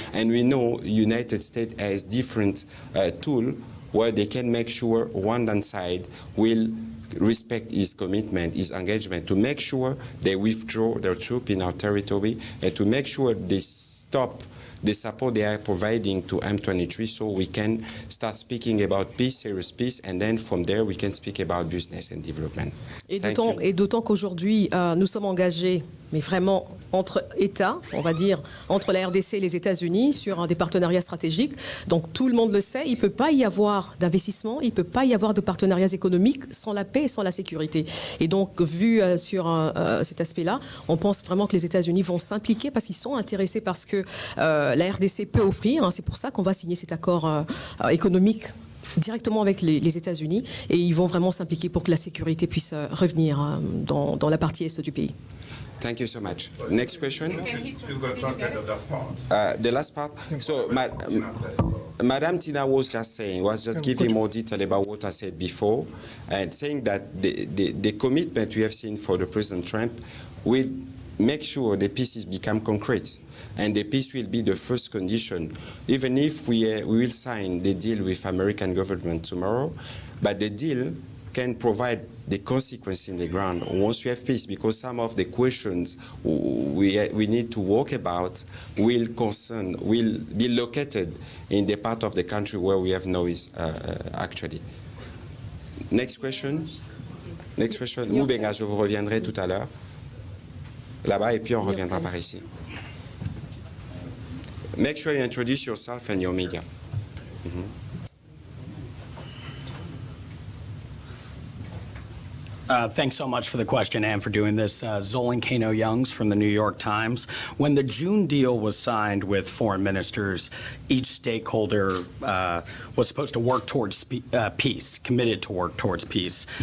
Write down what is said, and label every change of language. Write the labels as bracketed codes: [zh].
[en] And we know United States has different tools where they can make sure Rwandan side will respect his commitment, his engagement, to make sure they withdraw their troops in our territory and to make sure they stop the support they are providing to M23 so we can start speaking about peace, serious peace, and then from there we can speak about business and development. [fr] Et d'autant qu'aujourd'hui, nous sommes engagés, mais vraiment entre États, on va dire, entre la RDC et les États-Unis, sur des partenariats stratégiques. Donc tout le monde le sait, il ne peut pas y avoir d'investissement, il ne peut pas y avoir de partenariats économiques sans la paix et sans la sécurité. Et donc, vu sur cet aspect-là, on pense vraiment que les États-Unis vont s'impliquer parce qu'ils sont intéressés par ce que la RDC peut offrir. C'est pour ça qu'on va signer cet accord économique directement avec les États-Unis et ils vont vraiment s'impliquer pour que la sécurité puisse revenir dans la partie est du pays. [en] Thank you so much. Next question. Please go translate the last part. The last part. So, Madam Tina was just giving more detail about what I said before, and saying that the commitment we have seen for the President Trump will make sure the pieces become concrete. And the peace will be the first condition, even if we will sign the deal with American government tomorrow, but the deal can provide the consequence in the ground once we have peace, because some of the questions we need to work about will be located in the part of the country where we have noise, actually. Next question. Next question. [fr] Moubenga, je vous reviendrai tout à l'heure. Là-bas, et puis on reviendra par ici. [en] Make sure you introduce yourself and your media. Thanks so much for the question and for doing this. Zolan Kano-Youngs from the New York Times. When the June deal was signed with foreign ministers, each stakeholder was supposed to work towards peace, committed to work towards peace.